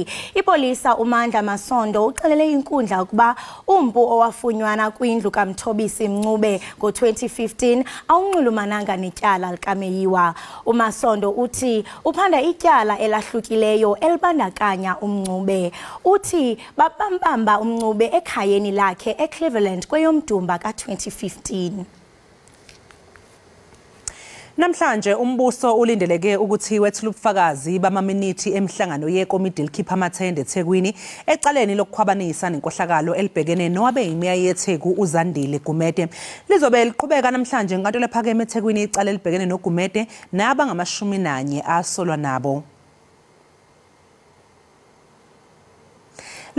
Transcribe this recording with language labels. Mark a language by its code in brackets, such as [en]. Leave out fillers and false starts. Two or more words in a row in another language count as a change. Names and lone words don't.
[xh] Ipolisa uMandla Masondo uxelele inkundla ukuba umpu owafunywana kwindlu kaMthobisi Mncube ngo-2015 awunxulumananga netyala likaMeyiwa. uMasondo uthi uphanda ityala elahlukileyo elibandakanya uMncube. Uthi babambamba uMncube ekhayeni lakhe eCleveland kweyomDumba ka-2015. [zu] Namhlanje umbuso ulindeleke ukuthi wethule ubufakazi bamaminithi emhlangano yekomidi likhipha amathende eThekwini ecaleni lokukhwabanisa nenkohlakalo elibhekene nowabe imeya yeTheku uZandile Gumede. Lizobe liqhubeka namhlanje enkantolo ephakeme eThekwini icala elibhekene noGumede naba-11 asolwa nabo.